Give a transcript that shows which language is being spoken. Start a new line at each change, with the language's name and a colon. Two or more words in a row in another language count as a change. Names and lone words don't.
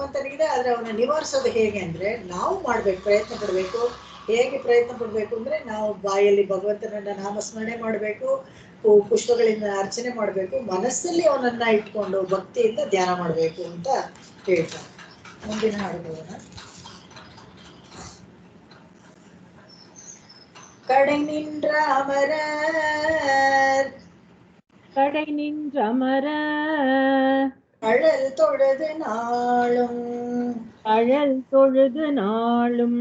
Kannada: ಆದ್ರೆ ಅವನ್ನ ನಿವಾರಿಸೋದು ಹೇಗೆ ಅಂದ್ರೆ ನಾವು ಮಾಡ್ಬೇಕು, ಪ್ರಯತ್ನ ಪಡ್ಬೇಕು. ಹೇಗೆ ಪ್ರಯತ್ನ ಪಡ್ಬೇಕು ಅಂದ್ರೆ ನಾವು ಬಾಯಲ್ಲಿ ಭಗವಂತನನ್ನ ನಾಮಸ್ಮರಣೆ ಮಾಡಬೇಕು, ಪುಷ್ಪಗಳಿಂದ ಅರ್ಚನೆ ಮಾಡಬೇಕು, ಮನಸ್ಸಲ್ಲಿ ಅವನನ್ನ ಇಟ್ಕೊಂಡು ಭಕ್ತಿಯಿಂದ ಧ್ಯಾನ ಮಾಡಬೇಕು ಅಂತ ಹೇಳ್ತಾರೆ. ಮುಂದಿನ ಹಾಡುಗಳನ್ನ
Tamil: கடை நின்ற அமரர் கடை நின்ற அமரர் அழல் தொழுது நாளும் அழல் தொழுது நாளும்